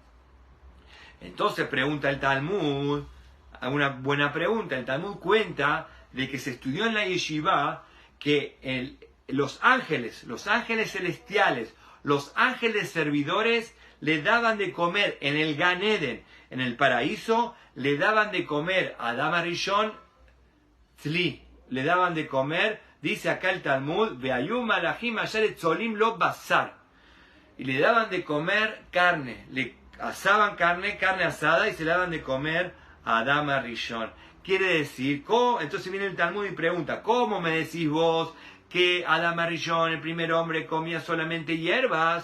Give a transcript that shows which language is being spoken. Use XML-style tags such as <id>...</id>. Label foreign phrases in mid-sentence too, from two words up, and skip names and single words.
<es>Entonces pregunta el Talmud, una buena pregunta, el Talmud cuenta de que se estudió en la yeshiva que los ángeles celestiales, los ángeles servidores, le daban de comer en el Gan Eden, en el paraíso, le daban de comer a Adán Rishon tzli, le daban de comer, dice acá el Talmud,</es> <he>והיו מלאכים אשר צולים לו בשר,</he> <es>y le daban de comer carne, le asaban carne asada y se le daban de comer a Adán Rishon. Quiere decir, ¿cómo? Entonces viene el Talmud y pregunta, ¿cómo me decís vos que Adán Rishon, el primer hombre, comía solamente hierbas?</es>